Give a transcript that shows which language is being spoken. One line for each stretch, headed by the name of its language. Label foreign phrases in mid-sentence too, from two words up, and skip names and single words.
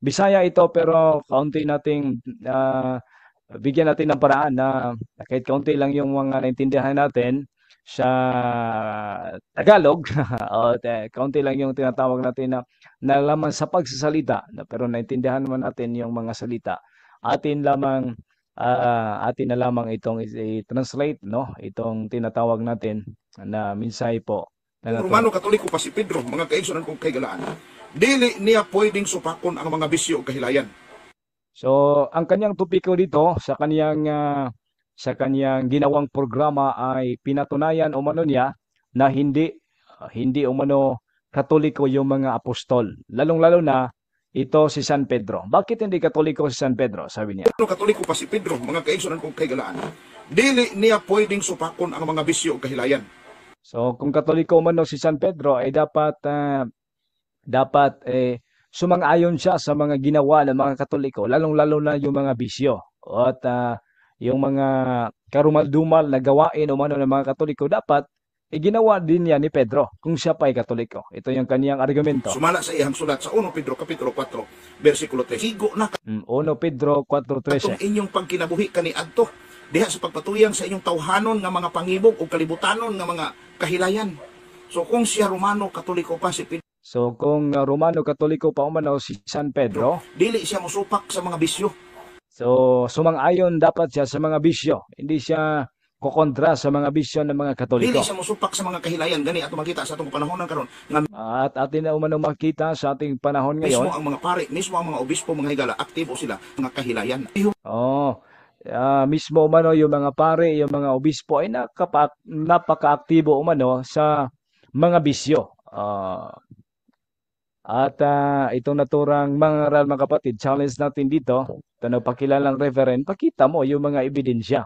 Filipino: Bisaya ito pero kaunti nating bigyan natin ng paraan na kahit kaunti lang yung mga naintindihan natin sa Tagalog o kaunti lang yung tinatawag natin na nalaman sa pagsasalita pero naintindihan naman natin yung mga salita. Atin na lamang itong i-translate, no? Itong tinatawag natin na mensahe po na Kung naturo.
Cebuano: Romano Katoliko pa si Pedro, mga kaigsunan kong kaigalaan, dili niya pwedeng supakon ang mga bisyo o kahilayan. So,
Filipino: ang kanyang topiko dito sa kanyang ginawang programa ay pinatunayan umano niya na hindi umano Katoliko yung mga apostol. Lalong-lalo na ito si San Pedro. Bakit hindi Katoliko si San Pedro? Sabi niya. Kung Katoliko pa si Pedro, mga kaigsunan kong kaigalaan, dili niya pwedeng supakon ang mga bisyo o kahilayan. So, kung Katoliko umano si San Pedro ay dapat sumang-ayon siya sa mga ginawa ng mga Katoliko, lalong-lalo na yung mga bisyo at yung mga karumal-dumal na gawain umano ng mga Katoliko dapat ginawa din niya ni Pedro kung siya pa ay Katoliko. Ito yung kaniyang argumento.
Cebuano: Sumala sa iyang sulat sa 1 Pedro kapitulo 4 versikulo 3. Higo na 1 Pedro katong 4:13. inyong pagkinabuhi kaniadto diha sa pagpatuyang sa inyong tawhanon nga mga pangibog o kalibutanon nga mga kahilayan. So kung siya Romano Katoliko pa si Pedro,
Filipino: So kung Romano Katoliko pa umano si San Pedro,
Cebuano: dili siya mosupak sa mga bisyo.
Filipino: so sumang-ayon dapat siya sa mga bisyo. Hindi siya kokontra sa mga bisyo ng mga
Cebuano: Dili Katoliko. siya mosupak sa mga kahilayan. Gani ato makita sa atong panahon karon nga
Filipino: At atin na umano makita sa ating panahon mismo ngayon.
Cebuano: ang mga pare, mismo ang mga obispo, mga higala, aktibo sila mga kahilayan.
Filipino: Oh, mismo umano yung mga pare, yung mga obispo ay napaka-aktibo umano sa mga bisyo. Itong naturang mga aral mga kapatid, challenge natin dito, ito nagpakilalang reverend, pakita mo yung mga ebidensya.